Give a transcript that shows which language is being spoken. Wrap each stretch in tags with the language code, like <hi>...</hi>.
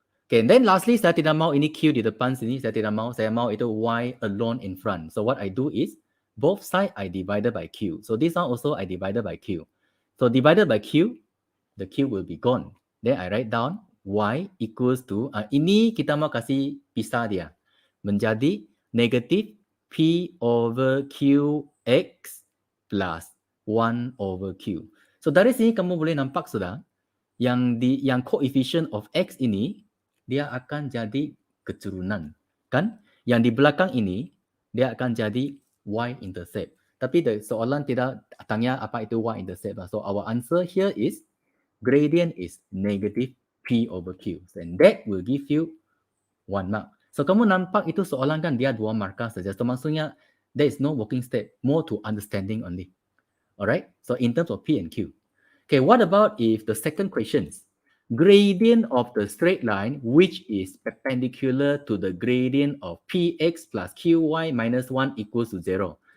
<en>Okay, and then lastly,</en> <ms>saya tidak mau ini Q di depan sini. Saya tidak mau. Saya mau itu</ms> <en>Y alone in front. So, what I do is, both sides I divided by Q. So, this one also I divided by Q. So, divided by Q, the Q will be gone. Then I write down Y equals to,</en> <ms>ini kita mau kasih pisah dia. Menjadi negatif P over QX plus 1 over Q. So dari sini kamu boleh nampak sudah, yang coefficient of X ini, dia akan jadi keturunan. Kan? Yang di belakang ini, dia akan jadi Y-intercept. Tapi soalan tidak tanya apa itu Y-intercept.</ms> <en>So our answer here is, gradient is negative P over Q. And that will give you 1 mark.</en> <ms>So, kamu nampak itu soalan kan dia 2 markah saja.</ms> <en>So, maksudnya, there is no working step. More to understanding only. Alright? So, in terms of P and Q. Okay, what about if the second question, gradient of the straight line which is perpendicular to the gradient of Px plus Qy minus 1 equals to 0.</en>